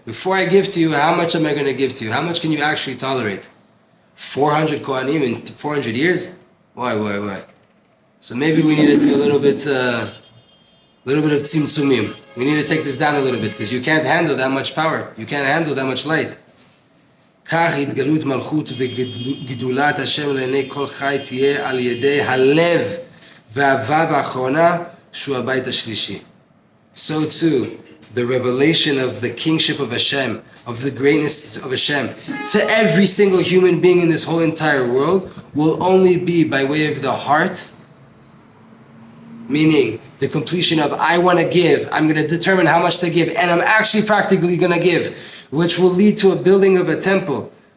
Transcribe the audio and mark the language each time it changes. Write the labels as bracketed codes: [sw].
[en] Before I give to you, how much am I going to give to you? How much can you actually tolerate? 400 Kohanim in 400 years? Why? So maybe we need to do a little bit of tzimtzumim. We need to take this down a little bit because you can't handle that much power. You can't handle that much light. [he] כך התגלות מלכות וגדולת השם לעיני כל חי תהיה על ידי הלב והוו האחרונה שהוא הבית השלישי. [en] So too, the revelation of the kingship of Hashem, of the greatness of Hashem, to every single human being in this whole entire world will only be by way of the heart, meaning the completion of I want to give, I'm going to determine how much to give, and I'm actually practically going to give, which will lead to a building of a temple.